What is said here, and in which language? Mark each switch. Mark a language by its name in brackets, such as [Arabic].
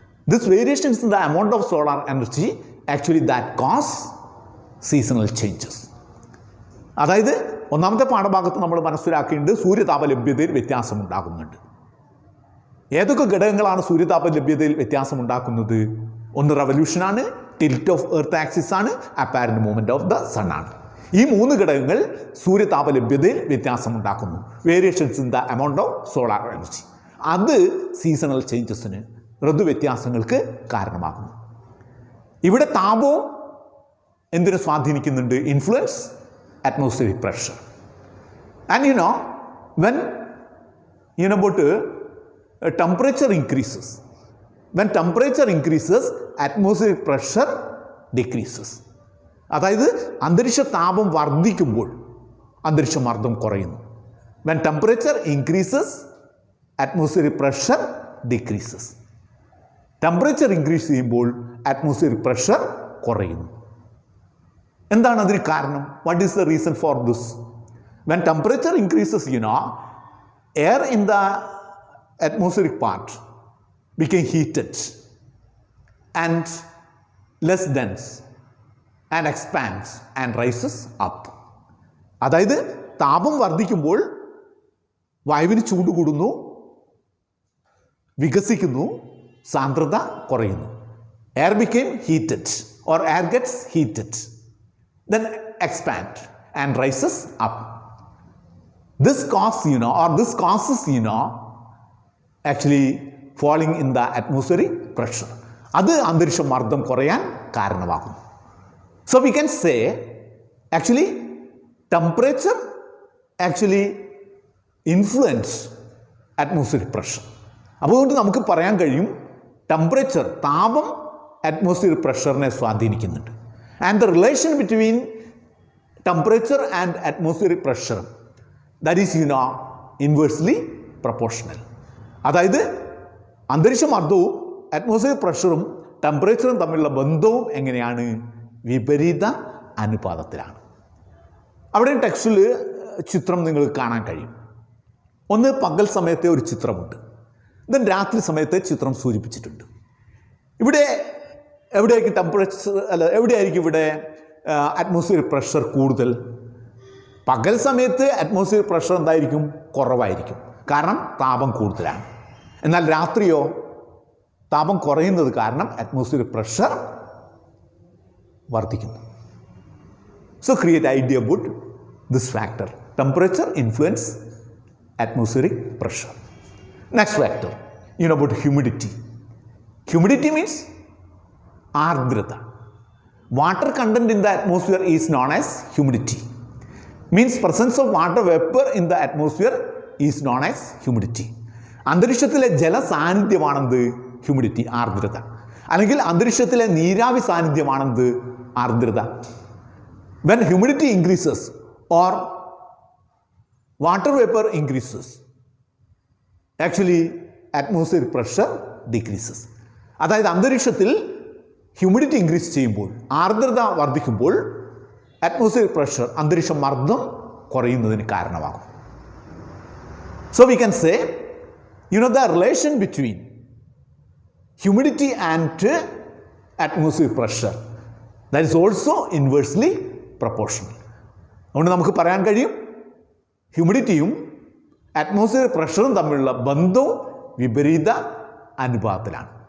[English] This variations in the amount of solar energy actually that cause seasonal changes. [Malayalam] അതായത് ഒന്നാമത്തെ പാഠഭാഗത്ത് നമ്മൾ മനസ്സിലാക്കേണ്ടത് സൂര്യതാപ ലഭ്യതയിൽ വ്യത്യാസമുണ്ടാകുന്നുണ്ട്. ഏതൊക്കെ ഘടകങ്ങളാണ് സൂര്യതാപ ലഭ്യതയിൽ വ്യത്യാസമുണ്ടാക്കുന്നത്? ഒന്ന് റവല്യൂഷനാണ്, ടിൽറ്റ് ഓഫ് എർത്ത് ആക്സിസ് ആണ്, apparent movement of the sun ആണ്. ഈ 3 ഘടകങ്ങൾ സൂര്യതാപ ലഭ്യതയിൽ വ്യത്യാസമുണ്ടാക്കുന്നു. [English] Variations in the amount of solar energy. [Malayalam] അത് സീസണൽ ചേഞ്ചസിന്, ഋതുവ്യത്യാസങ്ങൾക്ക് കാരണമാകുന്നു. ഇവിടെ താപവും എന്തിനെ സ്വാധീനിക്കുന്നുണ്ട്? [English] Influence atmospheric pressure. And when about temperature increases, when temperature increases, atmospheric pressure decreases. [Malayalam] അതായത് അന്തരീക്ഷ താപം വർദ്ധിക്കുമ്പോൾ അന്തരീക്ഷ മർദ്ദം കുറയുന്നു. [English] When temperature increases, atmospheric pressure decreases. [Malayalam] Temperature increase ചെയ്യുമ്പോൾ atmospheric pressure കുറയുന്നു. എന്താണ് അതിന് കാരണം? [English] What is the reason for this? When temperature increases, air in the atmospheric part became heated and less dense and expands and rises up. [Malayalam] അതായത് താപം വർദ്ധിക്കുമ്പോൾ വായുവിന് ചൂട് കൂടുന്നു, വികസിക്കുന്നു, സാന്ദ്രത കുറയുന്നു. [English] Air became heated or air gets heated, then expand and rises up. This causes actually falling in the atmospheric pressure. [Malayalam] അത് അന്തരീക്ഷ മർദ്ദം കുറയാൻ കാരണമാകുന്നു. [English] So we can say actually temperature actually influence atmospheric pressure. [Malayalam] അതുകൊണ്ട് നമുക്ക് പറയാൻ കഴിയും ടെമ്പറേച്ചർ, താപം അറ്റ്മോസ്ഫിയറിക് പ്രഷറിനെ സ്വാധീനിക്കുന്നുണ്ട്. [English] And the relation between temperature and atmospheric pressure, that is inversely proportional. [Malayalam] അതായത് അന്തരീക്ഷ മർദ്ദവും അറ്റ്മോസ്ഫിയറിക് പ്രഷറും ടെമ്പറേച്ചറും തമ്മിലുള്ള ബന്ധവും എങ്ങനെയാണ്? വിപരീത അനുപാതത്തിലാണ്. അവിടെ ടെക്സ്റ്റിൽ ചിത്രം നിങ്ങൾക്ക് കാണാൻ കഴിയും. ഒന്ന് പകൽ സമയത്തെ ഒരു ചിത്രമുണ്ട്, ദെൻ രാത്രി സമയത്തെ ചിത്രം സൂചിപ്പിച്ചിട്ടുണ്ട്. ഇവിടെ എവിടെയായിരിക്കും ടെമ്പറേച്ചർ എവിടെയായിരിക്കും ഇവിടെ അറ്റ്മോസ്ഫിയറിക് പ്രഷർ കൂടുതൽ? പകൽ സമയത്ത് അറ്റ്മോസ്ഫിയറിക് പ്രഷർ എന്തായിരിക്കും? കുറവായിരിക്കും, കാരണം താപം കൂടുതലാണ്. എന്നാൽ രാത്രിയോ? താപം കുറയുന്നത് കാരണം അറ്റ്മോസ്ഫിയറിക് പ്രഷർ വർദ്ധിക്കുന്നു. [English] So create idea about this factor. Temperature influence atmospheric pressure. Next factor, about humidity. Humidity means ardrata. Water content in the atmosphere is known as humidity. Means presence of water vapor in the atmosphere is known as humidity. [Malayalam] അന്തരീക്ഷത്തിലെ ജലസാന്നിധ്യമാണെന്ത്? Humidity, ആർദ്രത. അല്ലെങ്കിൽ അന്തരീക്ഷത്തിലെ നീരാവി സാന്നിധ്യമാണെന്ത്? [English] ആർദ്രത. When humidity increases or water vapor increases, actually atmospheric pressure decreases. [Malayalam] അതായത് അന്തരീക്ഷത്തിൽ humidity increase ചെയ്യുമ്പോൾ, ആർദ്രത വർദ്ധിക്കുമ്പോൾ അറ്റ്മോസ്ഫിയറിക് പ്രഷർ, അന്തരീക്ഷ മർദ്ദം കുറയുന്നതിന് കാരണമാകും. [English] So we can say, the relation between humidity and atmospheric pressure, that is also inversely proportional. [Malayalam] അതുകൊണ്ട് നമുക്ക് പറയാൻ കഴിയും ഹ്യൂമിഡിറ്റിയും അറ്റ്മോസ്ഫിയറിക് പ്രഷറും തമ്മിലുള്ള ബന്ധവും വിപരീത അനുപാതത്തിലാണ്.